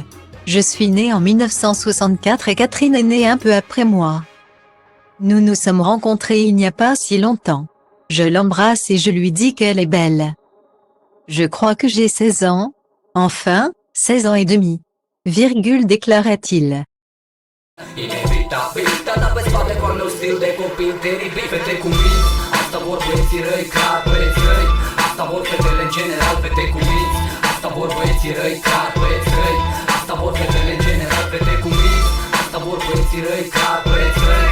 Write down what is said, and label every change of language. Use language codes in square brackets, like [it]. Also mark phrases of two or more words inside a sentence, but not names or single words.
[fr] Je suis née en 1964 et Catherine est née un peu après moi. Nous nous sommes rencontrés il n'y a pas si longtemps. Je l'embrasse et je lui dis qu'elle est belle. Je crois que j'ai 16 ans. Enfin, 16 ans et demi. Déclarait-il. [ro] Inevitabil, tata pe spate cu al meu stil de copil teribil. Fete cu minți, asta vor băieții răi, ca băieți răi. Asta vor fetele în general, fete cu minți. Asta vor băieții răi, ca băieți răi. Asta vor fetele în general, fete cu minți. Asta vor băieții răi, ca băieți răi.